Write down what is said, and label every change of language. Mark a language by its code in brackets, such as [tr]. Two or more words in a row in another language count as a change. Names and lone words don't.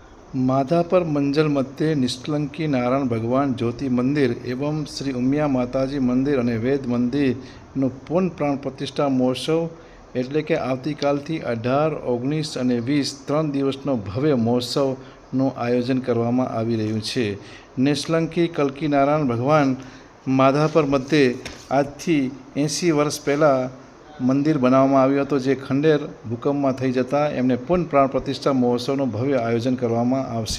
[gu] માધાપર મંજલ મધ્ય નિષ્કલંકી નારાયણ ભગવાન જ્યોતિ મંદિર એવં શ્રી ઉમિયા માતાજી મંદિર અને વેદ મંદિરનો પૂર્ણ પ્રાણ પ્રતિષ્ઠા મહોત્સવ એટલે કે આવતીકાલથી 18, 19 અને 20 3 દિવસનો ભવ્ય મહોત્સવનું આયોજન કરવામાં આવી રહ્યું છે. નિષ્કલંકી કલ્કી નારાયણ ભગવાન માધાપર મધ્યે આજથી 80 વર્ષ પહેલાં મંદિર બનાવવામાં આવ્યું હતું, જે ખંડેર ભૂકંપમાં થઈ જતાં એમને પૂર્ણ પ્રાણ પ્રતિષ્ઠા મહોત્સવનું ભવ્ય આયોજન કરવામાં આવશે.